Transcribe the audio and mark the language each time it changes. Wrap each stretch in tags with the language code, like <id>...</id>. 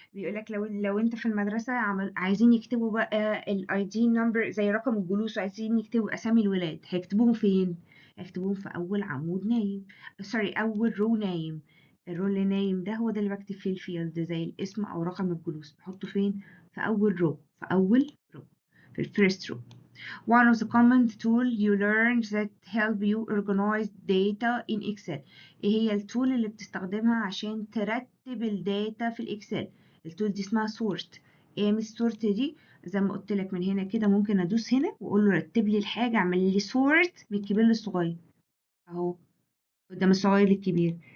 <ar>بيقول لك لو انت في المدرسه عايزين يكتبوا بقى الاي دي نمبر زي رقم الجلوس، وعايزين يكتبوا اسامي الولاد، هيكتبوهم فين؟ هيكتبوهم في اول عمود نايم، سوري اول رو نايم. الرو اللي نايم ده هو ده اللي بكتب فيه الفيلد زي الاسم او رقم الجلوس، بحطه فين؟ في اول رو، في اول رو، في الفيرست رو.</ar> <en>One of the common tool you learn that help you organize data in Excel.</en> <ar>ايه هي التول اللي بتستخدمها عشان ترتب الداتا في الاكسل؟ التول دي اسمها sort. ايه من السورت دي؟ زي ما قلت لك من هنا كده ممكن ادوس هنا واقول له رتب لي الحاجه، اعمل لي sort من الكبير للصغير اهو، قدام الصغير للكبير.</ar>